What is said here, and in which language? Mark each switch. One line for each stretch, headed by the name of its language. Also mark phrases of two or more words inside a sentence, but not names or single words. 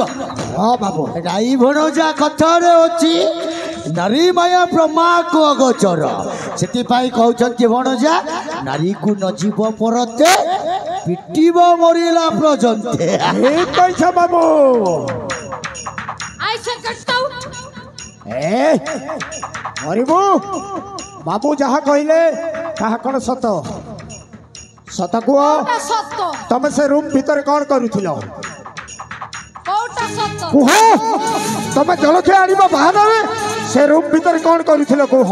Odia: ହଁ ବାବୁ ନାଇଁ ଭଣଜା କଥାରେ ଅଛି ନାରୀ ମାୟା ବ୍ରହ୍ମାକୁ ଅଗୋଚର। ସେଥିପାଇଁ କହୁଛନ୍ତି ଭଣଜା ନାରୀକୁ ନ ଯିବ ପରତେ ପିଟିବ ମରିଲା ପର୍ଯ୍ୟନ୍ତେ। ଠିକ କହିଛ ବାବୁ।
English: I said get out.
Odia: ଏ ମରିବୁ ବାବୁ ଯାହା କହିଲେ ତାହା କ'ଣ ସତ ସତ କୁହ କୋଉଟା ସତ? ତମେ ସେ ରୁମ୍ ଭିତରେ କ'ଣ କରୁଥିଲ କୋଉଟା ସତ? କୁହ ତମେ ଜଳଖିଆ ଆଣିବା ବାହାନାରେ ସେ ରୁମ୍ ଭିତରେ କ'ଣ କରୁଥିଲ କୁହ